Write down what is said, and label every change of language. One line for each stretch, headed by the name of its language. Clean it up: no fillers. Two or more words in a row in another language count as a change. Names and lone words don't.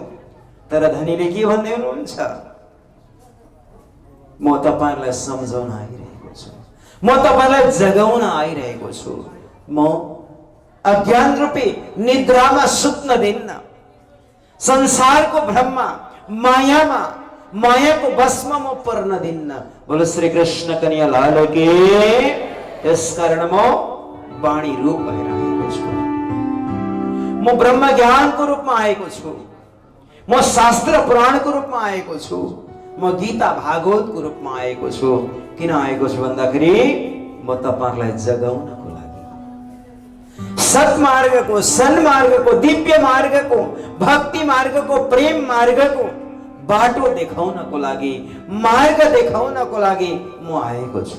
Nepali: तर धनीले के भन्दै हुनुहुन्छ? म तपाईहरुलाई सम्झाउन आइरहेको छु, म तपाईहरुलाई जगाउन आइरहेको छु। म अज्ञान रूपी निद्रामा सुत्न दिन्न, संसारको भ्रममा, मायामा, मायाको बसमा म पर्न दिन्न।
Hindi: बोलो श्री कृष्ण कन्हैया लाल की।
Nepali: त्यसकारण म वाणी रूप भएर आएको छु, म ब्रह्म ज्ञानको रूपमा आएको छु, म शास्त्र पुराणको रूपमा आएको छु, म गीता भागवतको रूपमा आएको छु। किन आएको छु भन्दाखेरि म तपाईहरुलाई जगाउनको लागि, सत्मार्गको, सन्मार्गको, दिव्य मार्गको, भक्ति मार्गको, प्रेम मार्गको बाटो देखाउनको लागि, मार्ग देखाउनको लागि म आएको छु।